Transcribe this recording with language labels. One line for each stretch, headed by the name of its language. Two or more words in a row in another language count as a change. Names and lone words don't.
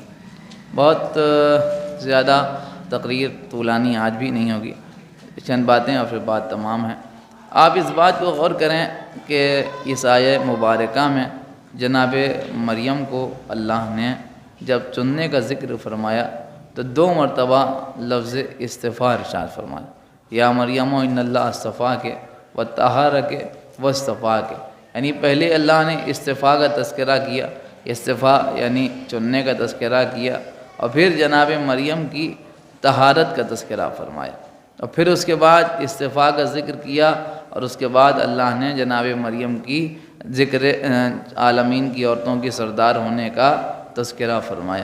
Urdu: بہت زیادہ تقریر طولانی آج بھی نہیں ہوگی، چند باتیں اور پھر بات تمام ہیں۔ آپ اس بات کو غور کریں کہ اس آیہ مبارکہ میں جناب مریم کو اللہ نے جب چننے کا ذکر فرمایا تو 2 مرتبہ لفظ اصطفاء ارشاد فرمایا۔
Arabic: یا مریم ان اللہ اصطفاک و طہرک و اصطفاک،
Urdu: یعنی پہلے اللہ نے اصطفاء کا تذکرہ کیا، اصطفاء یعنی چننے کا تذکرہ کیا، اور پھر جناب مریم کی طہارت کا تذکرہ فرمایا، اور پھر اس کے بعد اصطفاء کا ذکر کیا، اور اس کے بعد اللہ نے جناب مریم کی ذکر عالمین کی عورتوں کی سردار ہونے کا تذکرہ فرمایا۔